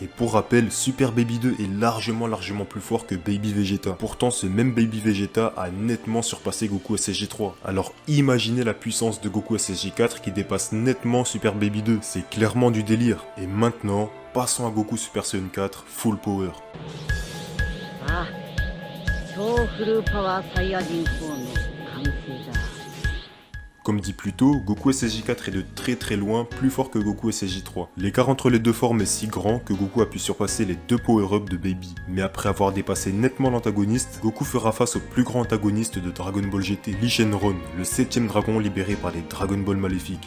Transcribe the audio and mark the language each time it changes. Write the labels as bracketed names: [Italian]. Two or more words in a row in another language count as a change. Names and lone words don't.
[French] Et pour rappel, Super Baby 2 est largement plus fort que Baby Vegeta. Pourtant, ce même Baby Vegeta a nettement surpassé Goku SSJ3. Alors imaginez la puissance de Goku SSJ4 qui dépasse nettement Super Baby 2. C'est clairement du délire. Et maintenant, passons à Goku Super Saiyan 4 Full Power. [Japanese] ああ、超フルパワーサイヤ人4の完成だ。 [French] Comme dit plus tôt, Goku SSJ4 est de très loin plus fort que Goku SSJ3. L'écart entre les deux formes est si grand que Goku a pu surpasser les deux power-ups de Baby. Mais après avoir dépassé nettement l'antagoniste, Goku fera face au plus grand antagoniste de Dragon Ball GT, Lee Shenron, le 7ème dragon libéré par les Dragon Ball maléfiques.